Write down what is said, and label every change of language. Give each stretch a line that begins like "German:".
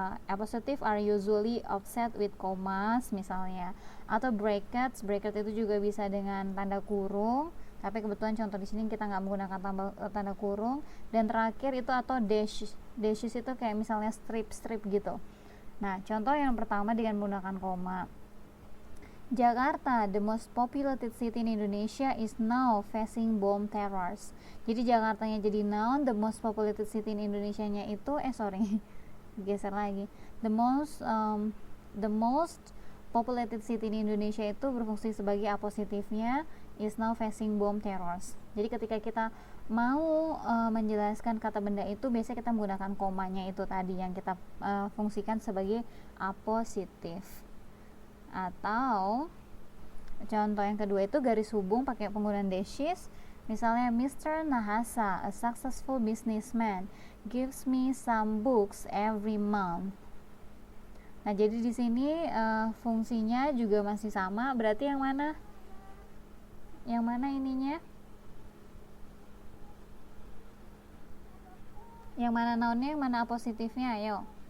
English: Apositif are usually offset with commas
Indonesian: misalnya, atau
English: brackets.
Indonesian: Bracket itu juga bisa dengan tanda kurung. Tapi kebetulan contoh di sini kita nggak menggunakan tanda kurung. Dan terakhir itu atau dashes itu kayak misalnya strip gitu. Nah, contoh yang pertama dengan menggunakan koma.
English: Jakarta, the most populated city in Indonesia, is now facing bomb terrors.
Indonesian: Jadi Jakartanya jadi noun,
English: the most populated city in Indonesia-
Indonesian: nya itu geser lagi.
English: The most populated city in Indonesia
Indonesian: itu berfungsi sebagai apositifnya,
English: is now facing bomb terrors.
Indonesian: Jadi ketika kita mau menjelaskan kata benda itu, biasanya kita menggunakan komanya itu tadi yang kita fungsikan sebagai apositif. Atau contoh yang kedua itu garis hubung pakai penggunaan dashes. Misalnya Mr.
English: Nahasa, a successful businessman, gives me some books every month.
Indonesian: Nah, jadi di sini fungsinya juga masih sama. Berarti yang mana? Yang mana ininya? Yang mana nounnya, yang mana apositifnya? Ayo.